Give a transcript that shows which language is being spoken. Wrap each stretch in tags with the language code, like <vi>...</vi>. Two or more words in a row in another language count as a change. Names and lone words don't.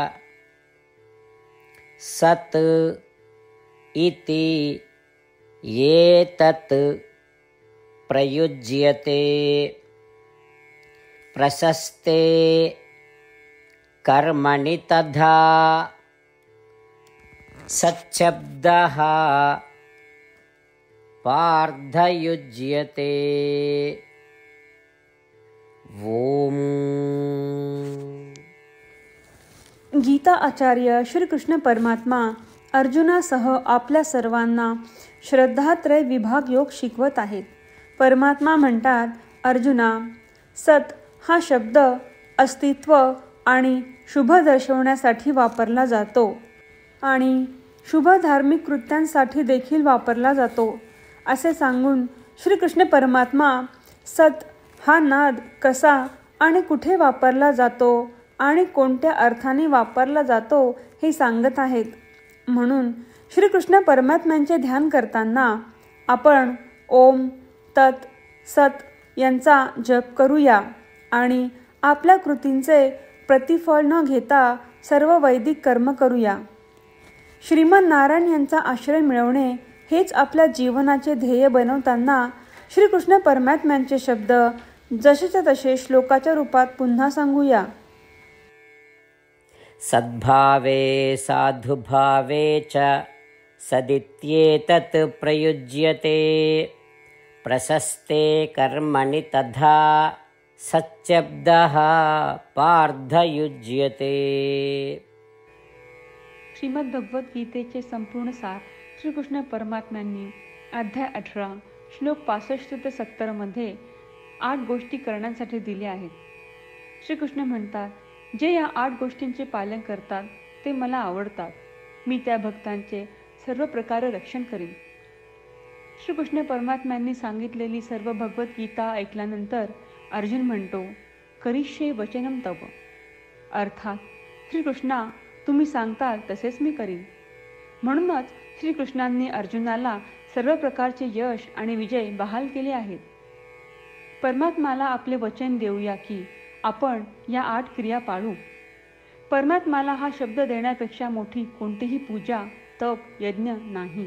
<sa>सत् इति एतत् प्रयुज्यते प्रशस्ते कर्मणि तथा सच्छब्दः पार्थयुज्यते. ओम.</sa> <mr>गीता आचार्य श्रीकृष्ण परमात्मा अर्जुनासह आपल्या सर्वांना श्रद्धात्रय विभाग योग शिकवत आहेत. परमात्मा म्हणतात, अर्जुना, सत हा शब्द अस्तित्व आणि शुभ दर्शवण्यासाठी वापरला जातो आणि शुभ धार्मिक कृत्यांसाठी देखील वापरला जातो असे सांगून श्रीकृष्ण परमात्मा सत हा नाद कसा आणि कुठे वापरला जातो आणि कोणत्या अर्थाने वापरला जातो हे सांगत आहेत. म्हणून श्रीकृष्ण परमात्म्यांचे ध्यान करताना आपण</mr> <sa>ओम तत् सत</sa> <mr>यांचा जप करूया आणि आपल्या कृतींचे प्रतिफळ न घेता सर्व वैदिक कर्म करूया. श्रीमन नारायण यांचा आश्रय मिळवणे हेच आपल्या जीवनाचे ध्येय बनवताना श्रीकृष्ण परमात्म्यांचे शब्द जसेच्या तसे श्लोकाच्या रूपात पुन्हा सांगूया.</mr> <sa>सद्भावे साधुभावे च सदित्येतत् प्रयुज्यते प्रशस्ते कर्मणि तथा सच्छब्दः पार्थयुज्यते.</sa> <mr>श्रीमद भगवद्गीतेचे संपूर्ण सार श्रीकृष्ण परमात्म्यांनी अध्याय 18 श्लोक 65 ते 70 मध्ये 8 गोष्टी करण्यासाठी दिल्या आहेत. श्रीकृष्ण म्हणतात, जे या 8 गोष्टींचे पालन करतात ते मला आवडतात. मी त्या भक्तांचे सर्व प्रकारे रक्षण करीन. श्रीकृष्ण परमात्म्यांनी सांगितलेली सर्व भगवद्गीता ऐकल्यानंतर अर्जुन म्हणतो,</mr> <sa>करिष्ये वचनम तव.</sa> <mr>अर्थात श्रीकृष्णा, तुम्ही सांगताल तसेच मी करीन. म्हणूनच श्रीकृष्णांनी अर्जुनाला सर्व प्रकारचे यश आणि विजय बहाल केले आहेत. परमात्म्याला आपले वचन देऊया की आपण या 8 क्रिया पाळू. परमात्म्याला हा शब्द देण्यापेक्षा मोठी कोणतीही पूजा, तप, यज्ञ नाही.</mr>